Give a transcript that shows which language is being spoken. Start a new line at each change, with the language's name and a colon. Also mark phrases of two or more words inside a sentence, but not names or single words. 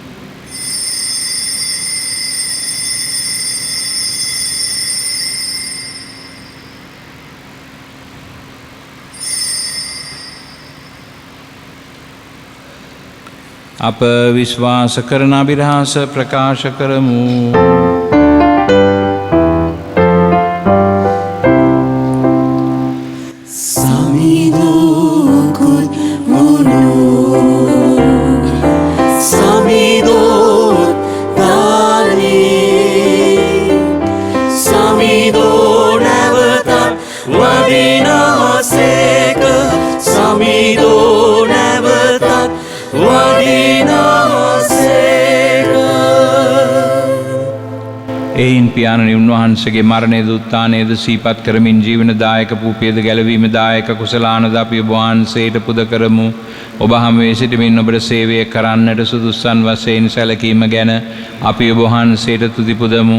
Sinhala: අප විශ්වාස කරන අභිරහස ප්‍රකාශ කරමු. Samidokut mulu, Samidot dani, Samidot nevatat wadina seka, Samidot nevatat wadina seka. එයින් පියාණනි උන්වහන්සේගේ මරණයද උත්ථානයද සිහිපත් කරමින් ජීවනදායක පූපියද ගැලවීම දායක කුසලානද අපි ඔබ වහන්සේට පුද කරමු. ඔබ හමුවේ සිටමින් ඔබට සේවය කරන්නට සුදුස්සන් වශයෙන් සැලකීම ගැන අපි ඔබ වහන්සේට තුති පුදමු.